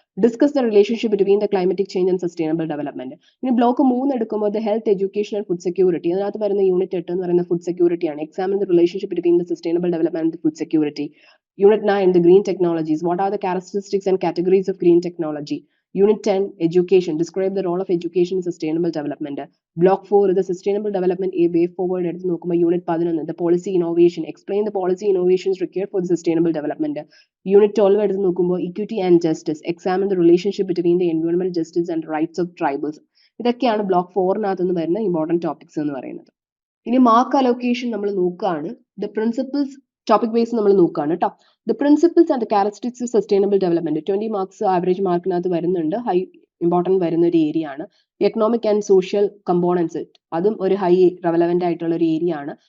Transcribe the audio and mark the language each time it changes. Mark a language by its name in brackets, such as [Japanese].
[English] Discuss the relationship between the climatic change and sustainable development. [Malayalam] ഇനി block 3 എടുക്കുമ്പോൾ [English] The health, education and food security. [Malayalam] അതിനകത്ത് വരുന്ന unit 8 എന്ന് പറയുന്ന ഫുഡ് സെക്യൂരിറ്റി ആണ്. [English] Examine the relationship between the sustainable development and food security. Unit 9 the green technologies. What are the characteristics and categories of green technology. Unit 10 Education. Describe the role of education in sustainable development. Block 4 the sustainable development a way forward. [Malayalam] എടുത്ത് നോക്കുമ്പോൾ unit 11 [English] the policy innovation. Explain the policy innovations required for the sustainable development. Unit 12 [Malayalam] എടുത്ത് നോക്കുമ്പോൾ [English] equity and justice. Examine the relationship between the environmental justice and rights of tribals. [Malayalam] ഇതൊക്കെയാണ് block 4 നിന്ന് വരുന്ന important topics എന്ന് പറയുന്നത്. ഇനി mark allocation നമ്മൾ നോക്കുകയാണ്. ദ പ്രിൻസിപ്പിൾസ് ടോപ്പിക് ബേസ് നമ്മൾ നോക്കുകയാണ് കേട്ടോ. The principles and characteristics of sustainable development 20 marks average മാർക്കിനകത്ത് വരുന്നുണ്ട്. ഹൈ ഇമ്പോർട്ടൻറ്റ് വരുന്ന ഒരു ഏരിയ ആണ്. എക്കണോമിക് ആൻഡ് സോഷ്യൽ കമ്പോണൻസ്, അതും ഒരു ഹൈ റെലവെന്റ് ആയിട്ടുള്ള ഒരു ഏരിയ ആണ്.